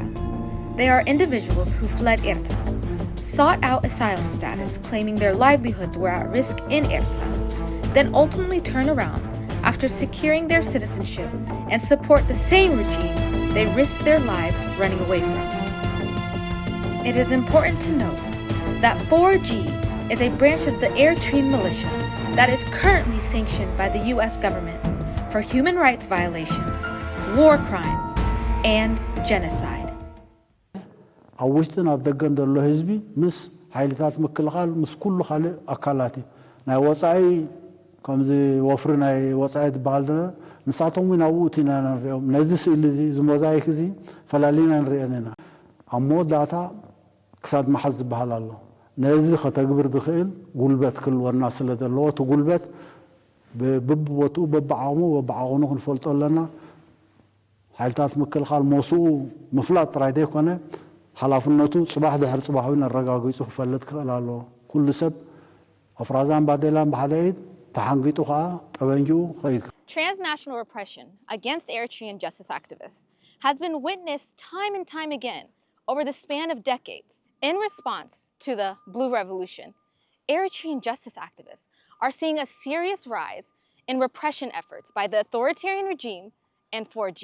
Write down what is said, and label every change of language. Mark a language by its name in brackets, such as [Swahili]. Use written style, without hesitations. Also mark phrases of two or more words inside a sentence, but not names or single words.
[English] They are individuals who fled Ertra, sought out asylum status claiming their livelihoods were at risk in Ertra, then ultimately turn around after securing their citizenship and support the same regime they risked their lives running away from. It is important to note that 4G is a branch of the Eritrean militia that is currently sanctioned by the US government for human rights violations, war crimes, and genocide. [Tigrinya] ኣብ ውሽጥን ኣብ ደገን ዘሎ ህዝቢ ምስ ሓይልታት ምክልኻል ምስ ኩሉ ካልእ ኣካላት ናይ ወፃኢ ከምዚ ወፍሪ ናይ ወፃኢ ዝበሃል ደለ ንሳቶም እውን ኣብኡ ኢና ንሪኦም ነዚ ስእሊ እዚ ዝሞዛይክ እዚ ፈላሊና ንሪአን ኢና ኣብ መወዳእታ ክሳድ መሓዝ ዝበሃል ኣሎ ነዚ ከተግብር ዝኽእል ጉልበት ክልወና ስለ ዘለዎ እቲ ጉልበት በብቦትኡ በብዓቕሙ ክንፈልጦ ኣለና ሓይልታት ምክልኻል መሱኡ ምፍላጥ ጥራይ ዘይኮነ ሓላፍነቱ ጽባሕ ድሕሪ ጽባሕ እውን ኣረጋጊጹ ክፈልጥ ክኽእል ኣለዎ ኩሉ ሰብ ኣፍራዛን ባዴላን ብሓደ ኢድ ተሓንጊጡ ከዓ ጠበንጂኡ ከይድ [English] Transnational repression against Eritrean justice activists has been witnessed time and time again over the span of decades. In response to the Blue Revolution, Eritrean justice activists are seeing a serious rise in repression efforts by the authoritarian regime and 4G.